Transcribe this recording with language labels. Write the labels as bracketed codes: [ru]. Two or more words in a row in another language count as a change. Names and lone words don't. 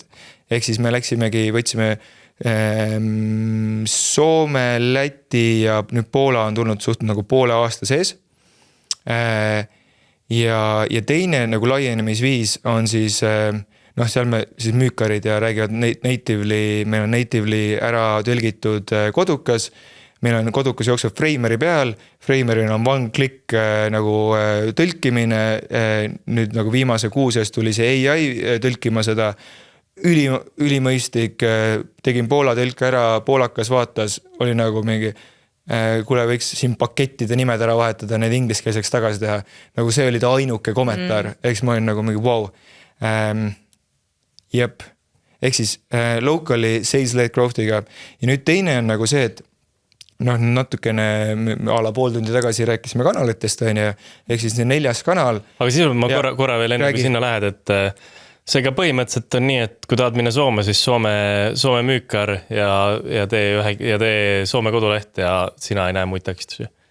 [et] Ehk siis me läksimegi, võtsime Soome, Läti ja nüüd Poola on tulnud suht nagu poole aasta sees. Ja teine nagu laienemisviis on siis, seal me siis müükarid ja räägivad natively, meil on natively ära tõlgitud kodukas. Meil on kodukas jookseb Frameri peal, Frameril on [en] one click [et] nagu tõlkimine, nüüd nagu viimase 6 sees tuli see AI tõlkima seda ülimõistik, tegin Poola tõlke ära, poolakas vaatas, oli nagu mingi, kuule võiks siin pakettide nimed ära vahetada, need ingliskeelseks tagasi teha, nagu see oli ta ainuke kommentaar, eks ma olin nagu mingi wow. Jep, ehk siis [en] locally sales-led growth'iga [et] ja nüüd teine on nagu see, et natukene ala pool tundi tagasi rääkisime kanalitest, ehk siis 4. kanal. Aga siis ma korra veel enne, kui sinna lähed, et see ka põhimõtteliselt on nii, et kui tahad minna Soome, siis Soome müükar ja tee Soome koduleht ja sina ei näe muid takistusi.